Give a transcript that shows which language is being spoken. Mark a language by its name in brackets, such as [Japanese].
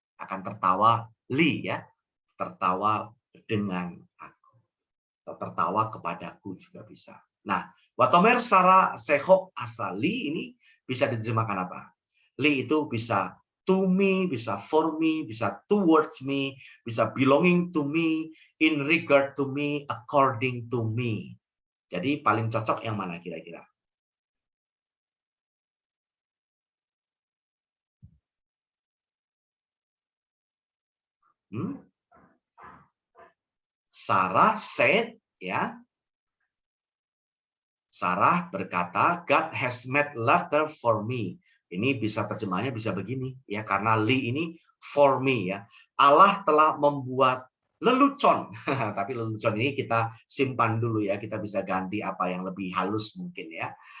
[Indonesian] Akan tertawa li, ya. Tertawa dengan aku. Tertawa kepadaku juga bisa. Nah, [Hebrew] watomer sara sehok asali [Indonesian] ini bisa diterjemahkan apa? Li itu bisa [English] to me, [Indonesian] bisa [English] for me, [Indonesian] bisa [English] towards me, [Indonesian] bisa [English] belonging to me, in regard to me, according to me. [Indonesian] Jadi paling cocok yang mana kira-kira? [English] Sarah said, ya. [Indonesian] Sarah berkata, [English] God has made laughter for me. [Indonesian] Ini bisa terjemahnya bisa begini, ya, karena li ini [English] for me, [Indonesian] ya. Allah telah membuat lelucon. Tapi lelucon ini kita simpan dulu, ya. Kita bisa ganti apa yang lebih halus mungkin, ya.